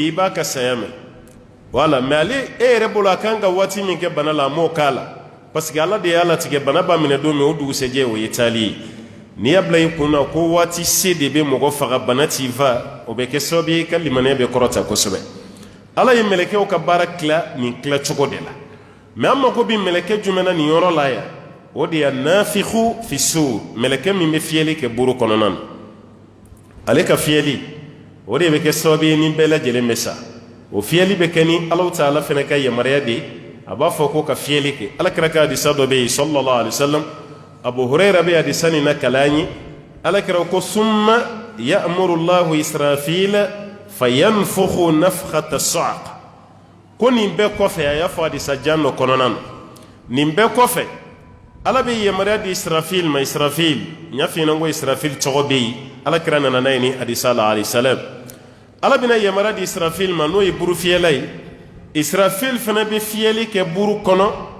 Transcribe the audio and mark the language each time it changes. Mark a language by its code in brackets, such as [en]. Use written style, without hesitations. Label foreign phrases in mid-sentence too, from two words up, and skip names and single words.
[bm] i b'a ka saya mɛn wala mais ale e yɛrɛ bolo a kan ka waati min kɛ bana la a m'o k'a la parce que ala de y'a latigɛ bana b'a minɛ don min o dugusɛjɛ o ye taali ye n'i y'a bila i kun na ko waati se de bɛ mɔgɔ faga bana t'i fa o bɛ kɛ sababu ye i ka limaniya bɛ kɔrɔta kosɛbɛ ala ye mɛlɛkɛw ka baara tila nin tilacogo de la mais an mako bɛ mɛlɛkɛ jumɛn na nin yɔrɔ la yan o de ye nafiku fi sur mɛlɛkɛ min bɛ fiyɛli kɛ buru kɔnɔna na ale ka fiyɛli o de bɛ kɛ sababu ye ni bɛɛ lajɛlen bɛ sa o fiyɛli bɛ kɛ ni Alahu Taala fana ka yamaruya de a b'a fɔ ko ka fiyɛli kɛ alakira ka hadisa dɔ bɛ yen [ar] صلى الله عليه وسلم [bm] abu hurayra bɛ hadisa nin na kalan ye alakira ko [ar] ثم يأمر الله إسرافيل فينفخ نفخة الصعق [bm] ko nin bɛɛ kɔfɛ a y'a fɔ hadisa jan dɔ kɔnɔna na nin bɛɛ kɔfɛ ala bɛ yamaruya di israfil ma israfil n y'a f'i ɲɛna ko israfil tɔgɔ bɛ yen alakira nana n'a ye ni hadisa la [ar] عليه السلام [bm] ala bɛna yamaruya di israfil ma n'o ye buru fiyɛla ye israfil fana bɛ fiyɛli kɛ buru kɔnɔ